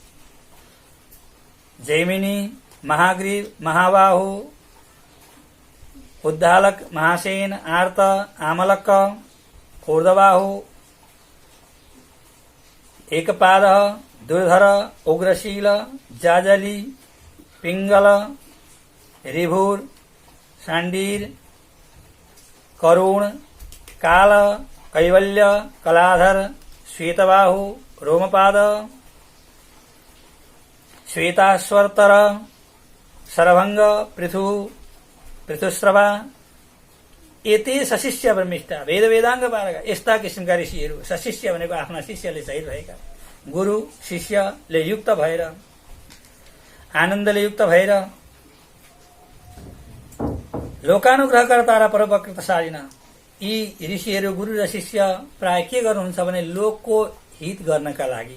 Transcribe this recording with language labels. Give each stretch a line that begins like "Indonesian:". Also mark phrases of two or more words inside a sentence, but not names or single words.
Nepali: जैमिनी, महाग्रीव, महाबाहु, उद्दालक, महासेन, आर्त, आमलक, ऊर्ध्वबाहु, एकपाद, दुर्धर, उग्रशील, जाजली, पिंगल, ऋभुर, शाण्डीर, करुण, काल, कैवल्य, कलाधर, श्वेतबाहु, रोमपाद, श्वेताश्वर्तर, सरभंग, पृथु, पृथुश्रवा,
Sanskrit: एते सशिष्य ब्रह्मिष्ठ वेद वेदाङ्ग पारका
Nepali: यस्ता किसिमका ऋषिहरू, सशिष्य भनेको आफ्ना शिष्यले सहित भएका, गुरु शिष्यले युक्त भएर आनन्दले युक्त भएर लोकानुग्रहकर्ता र परोपकृतशालिना यी ऋषिहरू गुरु र शिष्य प्राय के गर्नुहुन्छ भने लोकको हित गर्नका लागि।